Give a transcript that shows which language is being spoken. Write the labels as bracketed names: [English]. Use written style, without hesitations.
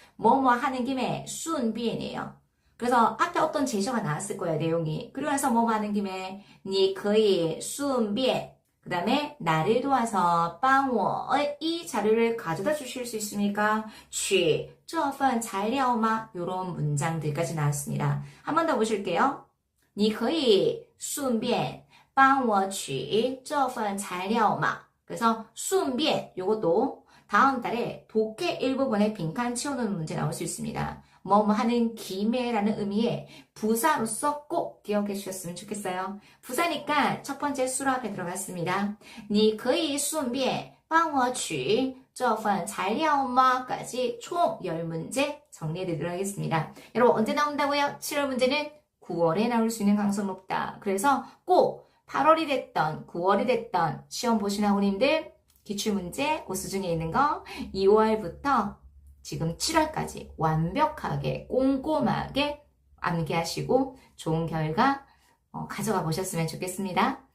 [Korean] 뭐뭐 하는 김에 顺便이에요. 그래서 앞에 어떤 제시어가 나왔을 거예요, 내용이. 그리고 나서 뭐뭐 하는 김에 [Chinese] 你可以顺便. [Korean] 그 다음에 나를 도와서 帮我 이 자료를 가져다 주실 수 있습니까? [Chinese] 取这份材料吗? [Korean] 이런 문장들까지 나왔습니다. 한 번 더 보실게요. [Chinese] 你可以顺便帮我取这份材料吗? [Korean] 그래서 顺便 요것도 다음 달에 독해 일부분에 빈칸 채워놓는 문제 나올 수 있습니다. 뭐뭐 하는 김에라는 의미의 부사로서 꼭 기억해 주셨으면 좋겠어요. 부사니까 첫 번째 수로 앞에 들어갔습니다. [Chinese] 你可以顺便帮我取这份材料吗? [Korean] 까지 총 10문제 정리해 드리도록 하겠습니다. 여러분 언제 나온다고요? 7월 문제는 9월에 나올 수 있는 가능성 높다. 그래서 꼭 8월이 됐던 9월이 됐던 시험 보신 학우님들 기출문제 오수중에 있는 거 2월부터 지금 7월까지 완벽하게 꼼꼼하게 암기하시고 좋은 결과 가져가 보셨으면 좋겠습니다.